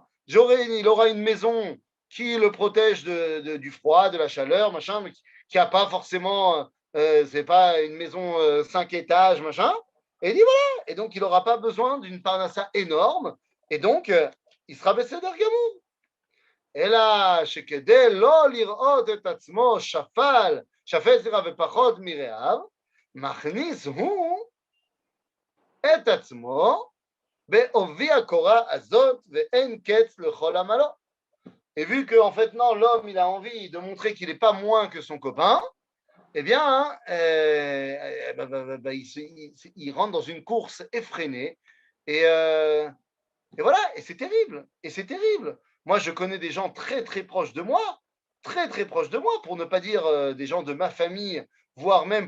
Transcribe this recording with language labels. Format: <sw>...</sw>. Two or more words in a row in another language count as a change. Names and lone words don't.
<fr>Il aura une maison qui le protège du froid, de la chaleur, machin, mais qui n'a pas forcément, c'est pas une maison 5 étages, machin. Et il dit voilà, et donc il n'aura pas besoin d'une parnassa énorme, et donc il sera baissé d'Argamon. Et là,</fr> <he>שכדי לא לראות את עצמו שפט ופחות מרעיו, מכניס הוא את עצמו בעובי הקורה הזאת ואין קץ לכל עמלו.</he> <fr>Et vu qu'en fait, non, l'homme, il a envie de montrer qu'il n'est pas moins que son copain, eh bien, il rentre dans une course effrénée. Et voilà, et c'est terrible. Et c'est terrible. Moi, je connais des gens très, très proches de moi, très, très proches de moi, pour ne pas dire des gens de ma famille, voire même</fr>